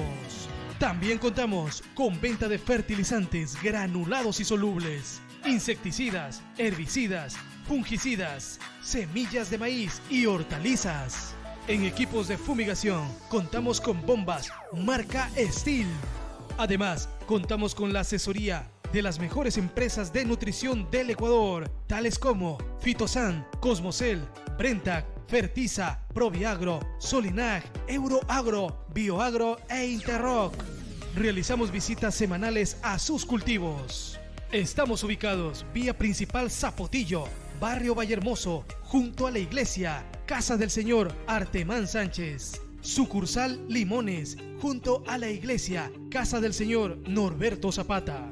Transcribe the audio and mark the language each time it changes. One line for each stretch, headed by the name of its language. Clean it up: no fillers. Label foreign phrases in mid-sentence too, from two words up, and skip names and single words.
Spanish: También contamos con venta de fertilizantes granulados y solubles, insecticidas, herbicidas, fungicidas, semillas de maíz y hortalizas. En equipos de fumigación contamos con bombas marca Steel. Además, contamos con la asesoría de las mejores empresas de nutrición del Ecuador, tales como Fitosan, Cosmocel, Brentac, Fertiza, Proviagro, Solinag, Euroagro, Bioagro e Interroc. Realizamos visitas semanales a sus cultivos. Estamos ubicados vía principal Zapotillo, barrio Vallehermoso, junto a la iglesia Casa del Señor Artemán Sánchez. Sucursal Limones, junto a la iglesia Casa del Señor Norberto Zapata.